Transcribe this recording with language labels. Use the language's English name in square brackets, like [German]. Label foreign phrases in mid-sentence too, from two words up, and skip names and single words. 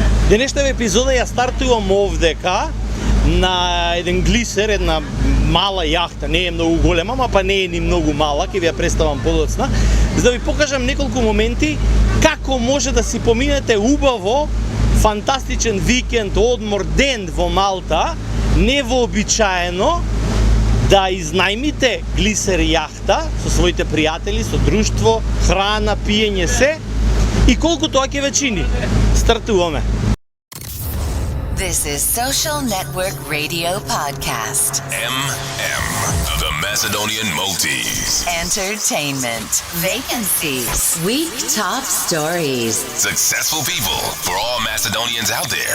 [Macedonian] Денешната епизода ја стартувам овдека на еден глисер, една мала јахта, не е многу голема, па не е ни многу мала, ќе ви ја представам подоцна, за да ви покажам неколку моменти како може да си поминете убаво, фантастичен викенд, одмор, ден во Малта, невообичаено, да изнајмите глисер јахта со своите пријатели, со друштво, храна, пиење, се, и колку тоа ќе ве чини. Стартуваме. [English] This is Social Network Radio Podcast. The Macedonian Maltese. Entertainment. Vacancies. Week top stories. Successful people for all Macedonians out there.